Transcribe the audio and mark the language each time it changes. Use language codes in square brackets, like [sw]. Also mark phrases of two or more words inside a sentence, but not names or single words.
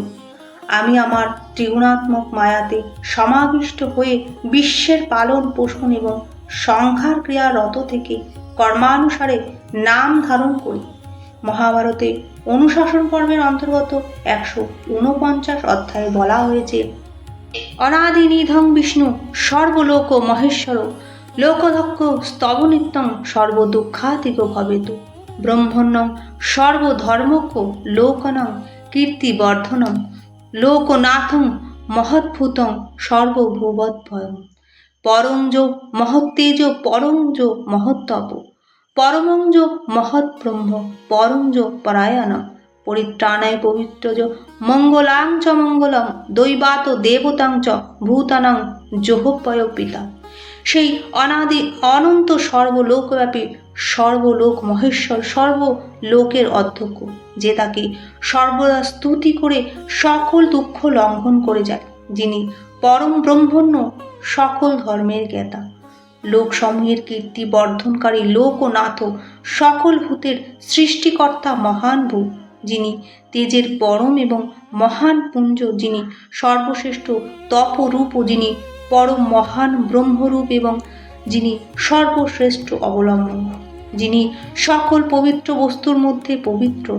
[bn] আমি আমার ত্রিগুণাত্মক মায়াতে সমাবিষ্ট হয়ে বিশ্বের পালন পোষণ এবং সংহার ক্রিয়ারত থেকে কর্মানুসারে নাম ধারণ করি। মহাভারতে অনুশাসন পর্বের অন্তর্গত 149 অধ্যায়ে বলা হয়েছে [sa] অনাদি নিধং বিষ্ণু সর্বলোক মহেশ্বর লোকধক্ষ স্তবনিত্যং সর্বদুঃখাতিক ভবেতু ব্রহ্মণ্যং সর্বধর্মক্ষ লোকনং কীর্তিবর্ধনং লোকনাথং মহদ্ভূতং সর্বভূবদ্ভয়ং পরঞ্জ মহত্তেজ পরঞ্জ মহত্তপ পরমঞ্জ মহৎব্রহ্ম পরঞ্জ পরায়ণম পরিত্রাণায় পবিত্রজ মঙ্গলাং চ মঙ্গলম দৈবাত দেবতাং চ ভূতানাং জোহপয় পিতা। [bn] সেই অনাদি অনন্ত সর্বলোকব্যাপী সর্বলোক মহেশ্বর, সর্বলোকের অধ্যক্ষ, যে তাকে সর্বদা স্তুতি করে সকল দুঃখ লঙ্ঘন করে যায়, যিনি পরম ব্রহ্মণ্য, সকল ধর্মের জ্ঞাতা, লোকসমূহের কীর্তি বর্ধনকারী লোকনাথ, সকল ভূতের সৃষ্টিকর্তা মহান ভূত, যিনি তেজের পরম এবং মহান পুঞ্জ, যিনি সর্বশ্রেষ্ঠ তপরূপ, যিনি পরম মহান ব্রহ্মরূপ এবং যিনি সর্বশ্রেষ্ঠ অবলম্বন, যিনি সকল পবিত্র বস্তুর মধ্যে পবিত্র,